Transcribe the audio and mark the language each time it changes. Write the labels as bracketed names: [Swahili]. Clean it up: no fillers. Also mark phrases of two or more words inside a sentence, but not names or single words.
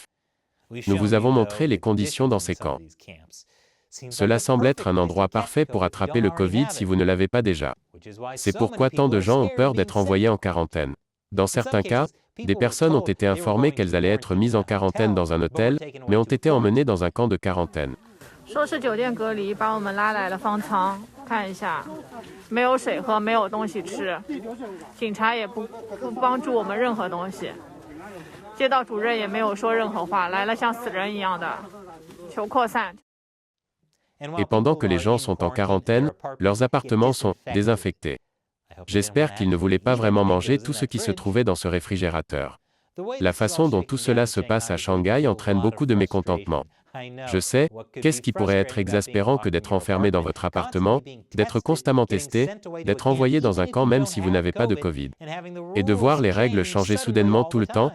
[French] Nous vous avons montré les conditions dans ces camps. Cela semble être un endroit parfait pour attraper le Covid si vous ne l'avez pas déjà. C'est pourquoi tant de gens ont peur d'être envoyés en quarantaine. Dans certains cas, des personnes ont été informées qu'elles allaient être mises en quarantaine dans un hôtel, mais ont été emmenées dans un camp de quarantaine. [Chinese] 说是酒店隔离，把我们拉来了方舱，看一下，没有水喝，没有东西吃，警察也不帮助我们任何东西，街道主任也没有说任何话，来了像死人一样的，求扩散。 [French] Et pendant que les gens sont en quarantaine, leurs appartements sont désinfectés. J'espère qu'ils ne voulaient pas vraiment manger tout ce qui se trouvait dans ce réfrigérateur. La façon dont tout cela se passe à Shanghai entraîne beaucoup de mécontentement. Je sais, qu'est-ce qui pourrait être exaspérant que d'être enfermé dans votre appartement, d'être constamment testé, d'être envoyé dans un camp même si vous n'avez pas de Covid, et de voir les règles changer soudainement tout le temps?